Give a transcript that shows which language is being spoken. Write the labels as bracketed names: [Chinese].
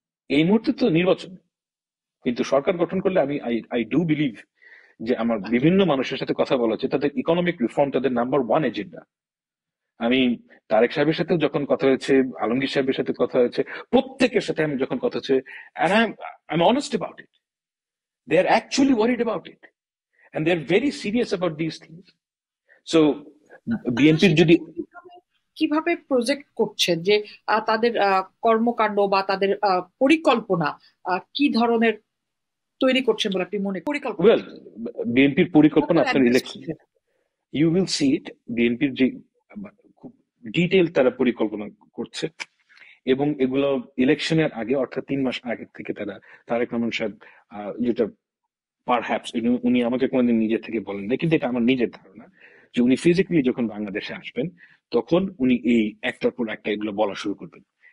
[Bangla] এই মুহূর্তে তো নির্বাচন, কিন্তু সরকার গঠন করলে আমি [English] I do believe [Bangla] যে আমার বিভিন্ন মানুষের সাথে কথা বলা হচ্ছে, তাদের ইকোনমিক রিফর্ম তাদের নাম্বার ওয়ান এজেন্ডা। আমি তারেক সাহেবের সাথে যখন কথা হয়েছে, আলমগীর সাহেবের সাথে কথা হয়েছে, প্রত্যেকের সাথে আমি যখন কথা হচ্ছে, [English] and I'm honest about it. They are actually worried about it, and they're very serious about these things. [Bangla] So বিএনপির যদি কিভাবে প্রজেক্ট করছে যে তাদের কর্মকাণ্ড বা তাদের পরিকল্পনা কি ধরনের তৈরি করছেন বলে আপনি মনে পরিকল্পনা? ওয়েল, বিএনপির পরিকল্পনা আপনার ইলেকশন, [English] You will see it. [Bangla] বিএনপির যে খুব ডিটেইল তারা পরিকল্পনা করছে, এবং এগুলো ইলেকশনের আগে, অর্থাৎ 3 মাস আগে থেকে তারা, তারেক রহমান সাহেব, যেটা পারহ্যাপস উনি আমাকে কোনোদিন নিজে থেকে বলেন না, কিন্তু এটা আমার নিজের ধারণা যে উনি ফিজিক্যালি যখন বাংলাদেশে আসবেন তখন উনি এই একটার পর একটা এগুলো বলা শুরু করবেন।